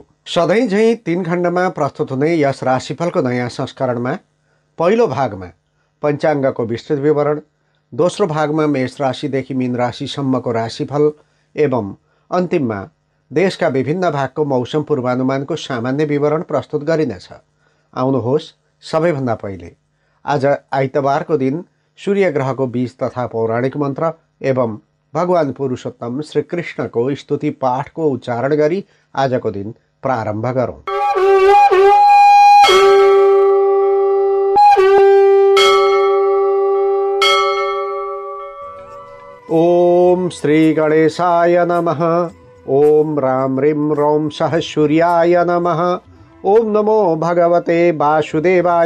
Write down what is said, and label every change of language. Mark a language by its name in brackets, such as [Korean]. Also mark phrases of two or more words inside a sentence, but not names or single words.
[Nepali] सधैँ झैं 3 खण्डमा प्रस्तुत हुने यस राशिफलको नयाँ संस्करणमा पहिलो भागमा पञ्चाङ्गको विस्तृत विवरण, दोस्रो भागमा मेष राशिदेखि मीन राशिसम्मको राशिफल एवं अन्तिममा देशका विभिन्न भागको मौसम पूर्वानुमानको सामान्य विवरण प्रस्तुत गरिनेछ। आउनुहोस्, सबैभन्दा पहिले आज आइतबारको दिन सूर्य ग्रहको बीज तथा पौराणिक मन्त्र एवं भगवान पुरुषोत्तम श्रीकृष्णको स्तुति पाठको उच्चारण गरी आजको दिन प्रारम्भ गरौँ। [Sanskrit] ओम श्री गणेशाय नमः। ओम राम ह्रीं रौं सः सूर्याय नमः। ओम नमो भगवते वासुदेवाय।